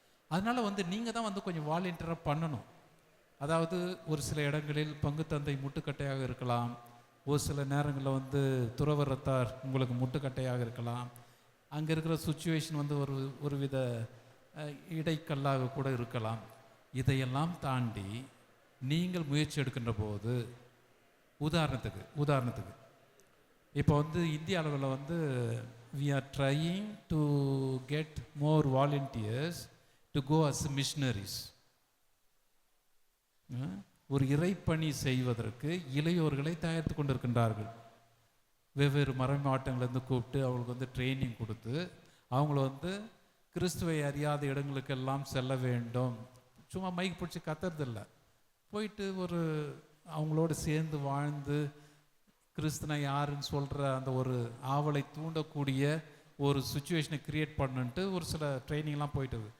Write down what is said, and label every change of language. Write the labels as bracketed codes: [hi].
[ta] அதனால் நீங்கள் தான் கொஞ்சம் வாலண்டியராக பண்ணணும். அதாவது ஒரு சில இடங்களில் பங்கு தந்தை முட்டுக்கட்டையாக இருக்கலாம், ஒரு சில நேரங்களில் துறவரத்தார் உங்களுக்கு முட்டுக்கட்டையாக இருக்கலாம். அங்கே இருக்கிற சுச்சுவேஷன் ஒரு வித இடைக்கல்லாக கூட இருக்கலாம். இதையெல்லாம் தாண்டி நீங்கள் முயற்சி எடுக்கின்ற போது, உதாரணத்துக்கு இப்போ இந்திய அளவில் [en] we are trying to get more volunteers to go as missionaries. [ta] ஒரு இறைப்பணி செய்வதற்கு இளையோர்களை தயாரித்து கொண்டிருக்கின்றார்கள். வெவ்வேறு மறை மாவட்டங்களிலிருந்து கூப்பிட்டு அவங்களுக்கு ட்ரைனிங் கொடுத்து அவங்கள கிறிஸ்துவை அறியாத இடங்களுக்கெல்லாம் செல்ல வேண்டும். சும்மா மைக் பிடிச்சி கத்துறதில்லை, போயிட்டு அவங்களோடு சேர்ந்து வாழ்ந்து கிறிஸ்துனா யாருன்னு சொல்கிற அந்த ஒரு ஆவலை தூண்டக்கூடிய ஒரு சுச்சுவேஷனை கிரியேட் பண்ணுன்ட்டு ஒரு சில ட்ரைனிங்லாம் போயிட்டு.